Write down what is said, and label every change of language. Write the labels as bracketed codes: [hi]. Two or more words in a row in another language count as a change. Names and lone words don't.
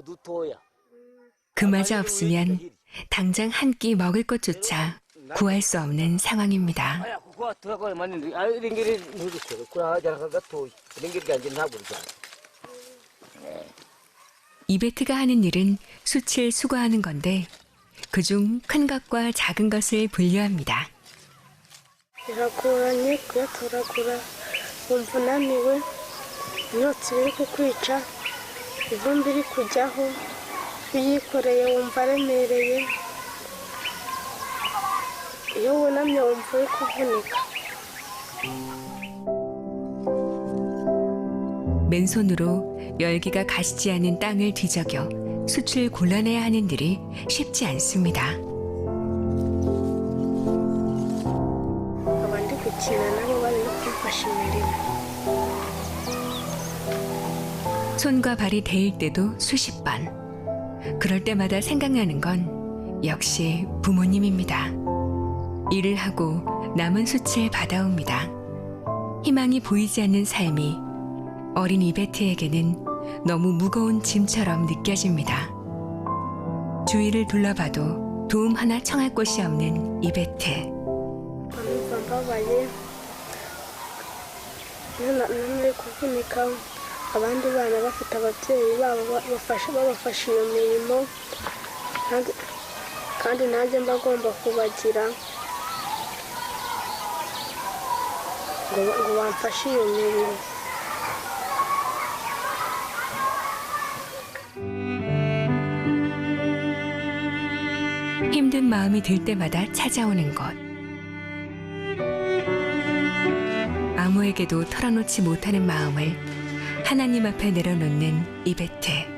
[ko] 그마저 없으면 당장 한 끼 먹을 것조차 구할 수 없는 상황입니다. 이베트가 하는 일은 숯을 수거하는 건데 그중 큰 것과 작은 것을 분류합니다. [rw] birakuranye kuyatoragura wumva unaniwe imyotsi iri kukwica ivumbi iri kujyaho uyikoreye wumva aremereye iyo wunamye wumva uri kuvunika. [ko] 맨손으로 열기가 가시지 않은 땅을 뒤적여 숯을 골라내야 하는 일이 쉽지 않습니다. [rw] abandi gukina nabo bari no kumfasha imirimo. [ko] 손과 발이 데일 때도 수십 번. 그럴 때마다 생각나는 건 역시 부모님입니다. 일을 하고 남은 숯을 받아옵니다. 희망이 보이지 않는 삶이 어린 이베트에게는 너무 무거운 짐처럼 느껴집니다. 주위를 둘러봐도 도움 하나 청할 곳이 없는 이베트. [rw] numva mbabaye nananiwe kuvunika abandi bana bafite ababyeyi babo babafasha iyo mirimo kandi nanjye mba ngomba kubagira ngo bamfashe iyo mirimo. [ko] 힘든 마음이 들 때마다 찾아오는 곳. 아무에게도 털어놓지 못하는 마음을 하나님 앞에 내려놓는 이베트.